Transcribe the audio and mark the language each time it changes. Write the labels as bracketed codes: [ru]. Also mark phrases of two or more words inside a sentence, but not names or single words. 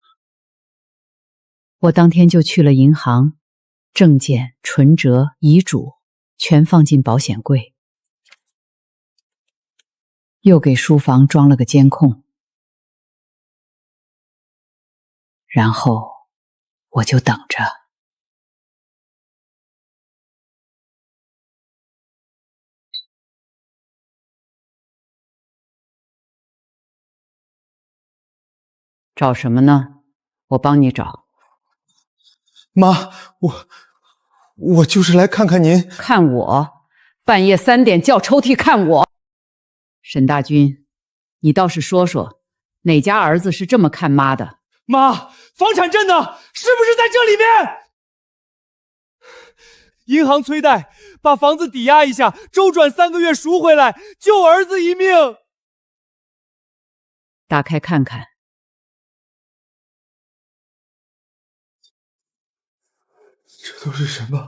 [zh] 我當天就去了銀行，證件、存摺、遺囑全放進保險櫃，又給書房裝了個監控，然後我就等着。找什麼呢？我幫你找。媽，我就是來看看您。看我？半夜3點叫抽屜看我？沈大軍，你倒是說說，哪家兒子是這麼看媽的？媽，房產證呢？是不是在這裡面？銀行催貸，把房子抵押一下，周轉3個月贖回來，救兒子一命。打開看看。這都是什麼？